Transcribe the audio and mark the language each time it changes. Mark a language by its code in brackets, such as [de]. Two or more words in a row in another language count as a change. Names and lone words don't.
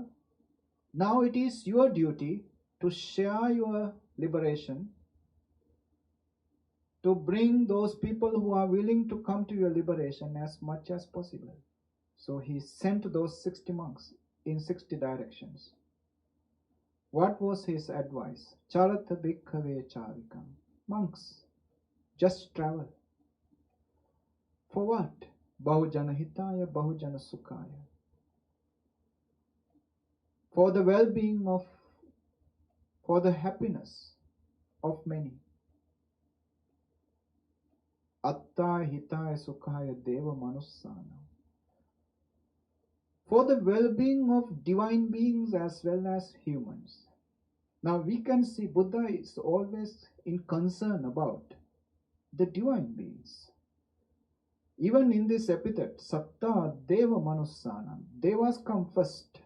[en] Now it is your duty to share your liberation, to bring those people who are willing to come to your liberation as much as possible. So he sent those 60 monks in 60 directions. What was his advice? [pi] Charata bhikkhave charikam. [en] Monks, just travel. For what? [pi] Bahujana hitaya, bahujana sukhaya. [en] For the well-being of, for the happiness of many. [pi] Atta hitaya sukhaya deva manussana. [en] For the well-being of divine beings as well as humans. Now we can see Buddha is always in concern about the divine beings. Even in this epithet, [pi] Satta Deva Manussanam, [en] Devas come first.